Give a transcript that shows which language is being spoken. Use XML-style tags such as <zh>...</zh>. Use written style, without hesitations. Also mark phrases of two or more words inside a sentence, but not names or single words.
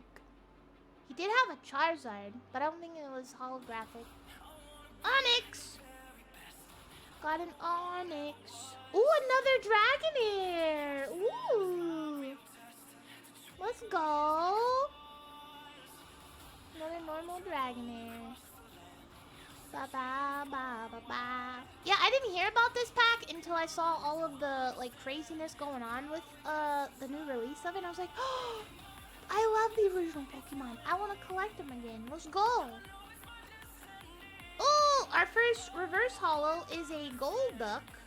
<en>He did have a Charizard, but I don't think it was holographic. Onyx! Got an Onyx. Ooh, another Dragonair! Ooh! Let's go! Another normal Dragonair. Ba-ba-ba-ba-ba. Yeah, I didn't hear about this pack until I saw all of the, like, craziness going on with, the new release of it. I was like, oh, I love the original Pokemon. I want to collect them again. Let's go. Oh, our first reverse holo is a Golduck.</en>